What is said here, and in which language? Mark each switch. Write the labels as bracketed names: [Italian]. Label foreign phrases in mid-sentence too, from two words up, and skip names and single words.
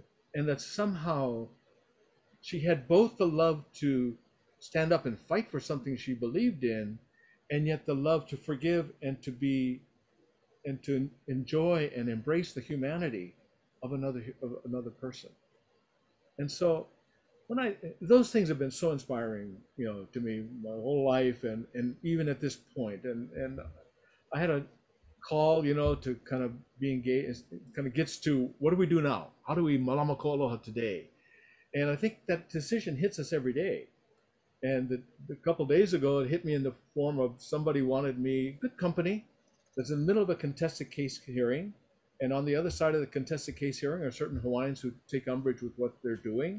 [English] And that somehow she had both the love to stand up and fight for something she believed in, and yet the love to forgive and to enjoy and embrace the humanity of another person. And so those things have been so inspiring, you know, to me my whole life, and even at this point. And I had a call, you know, to kind of be engaged. It kind of gets to, what do we do now? How do we [Hawaiian] Mālama ko aloha [English] today? And I think that decision hits us every day. And a couple of days ago, it hit me in the form of somebody wanted me, good company, that's in the middle of a contested case hearing. And on the other side of the contested case hearing are certain Hawaiians who take umbrage with what they're doing.